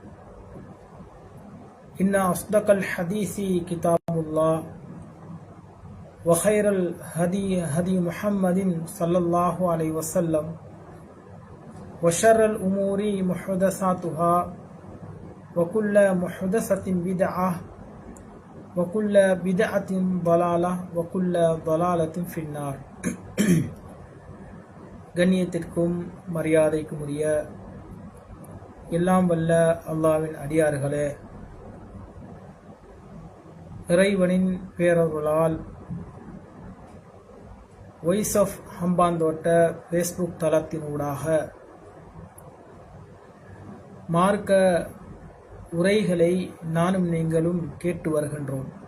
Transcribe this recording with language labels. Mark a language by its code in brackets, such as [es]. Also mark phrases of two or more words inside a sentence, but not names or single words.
[ar] إن أصدق الحديث كتاب الله وخير الهدي هدي محمد صلى الله عليه وسلم وشر الأمور محدثاتها وكل محدثة بدعة وكل بدعة ضلالة وكل ضلالة في النار. [ta] கண்ணியத்திற்கும் மரியாதைக்கும் உரிய எல்லாம் வல்ல அல்லாஹ்வின் அடியார்களே, இறைவனின் பேரருளால் வாய்ஸ் ஆஃப் ஹம்பாந்தோட்ட ஃபேஸ்புக் தளத்தினூடாக மார்க்க உரைகளை நானும் நீங்களும் கேட்டு வருகின்றோம்.